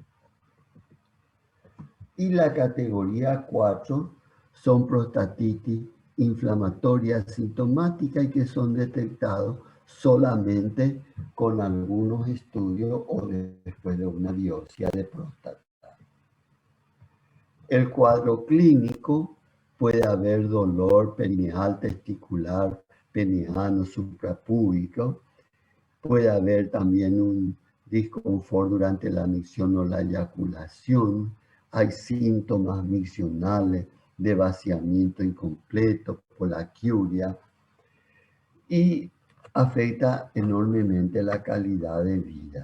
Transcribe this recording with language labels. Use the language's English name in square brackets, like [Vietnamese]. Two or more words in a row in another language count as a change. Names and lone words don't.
[Spanish] Y la categoría 4 son prostatitis inflamatoria sintomática y que son detectados solamente con algunos estudios o después de una biopsia de próstata. El cuadro clínico puede haber dolor perineal, testicular, peneano, suprapúbico. Puede haber también un disconfort durante la micción o la eyaculación. Hay síntomas miccionales de vaciamiento incompleto, polaquiuria, y afecta enormemente la calidad de vida.